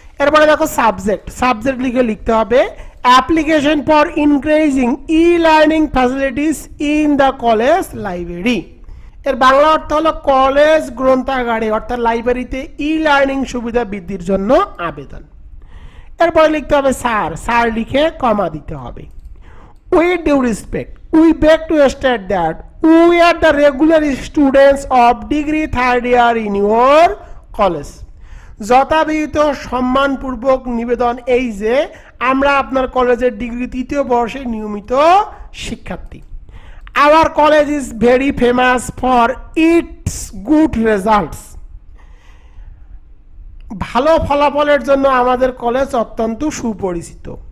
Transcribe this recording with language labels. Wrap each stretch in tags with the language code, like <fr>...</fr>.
<bn>এরপরে দেখো সাবজেক্ট লিখতে হবে</bn> <en>Application for increasing e-learning facilities in the college library.</en> <bn>এর বাংলা অর্থ হলো কলেজ গ্রন্থাগারে অর্থাৎ লাইব্রেরিতে ই-লার্নিং সুবিধা বৃদ্ধির জন্য আবেদন। এরপরে লিখতে হবে স্যার লিখে কমা দিতে হবে।</bn> <en>With due respect we beg to state that we are the regular students of degree third year in your college.</en> <bn>যথাবিহিত সম্মানপূর্বক নিবেদন এই যে আমরা আপনার কলেজের ডিগ্রি তৃতীয় বর্ষে নিয়মিত শিক্ষার্থী।</bn> <en>Our college is very famous for its good results.</en> <bn>ভালো ফলাফলের জন্য আমাদের কলেজ অত্যন্ত সুপরিচিত।</bn>